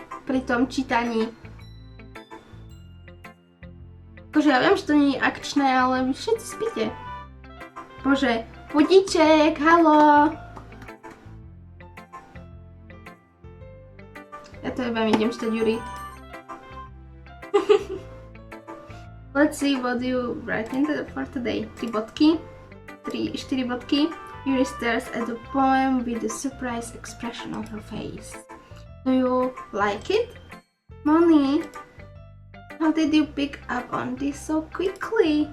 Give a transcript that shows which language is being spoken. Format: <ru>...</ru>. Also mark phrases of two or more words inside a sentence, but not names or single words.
<sk>Pri tom čítaní. Akože ja viem, že to nie je akčné, ale vy všetci spíte. Bože, budíček, haló. Ja to jebám, idem čítať Yuri.</sk> <en>Let's see what you write for today.</en> <sk>3 bodky. 4 bodky.</sk> <en>Yuri stares at the poem with a surprised expression on her face. Do you like it? Moni, how did you pick up on this so quickly?</en>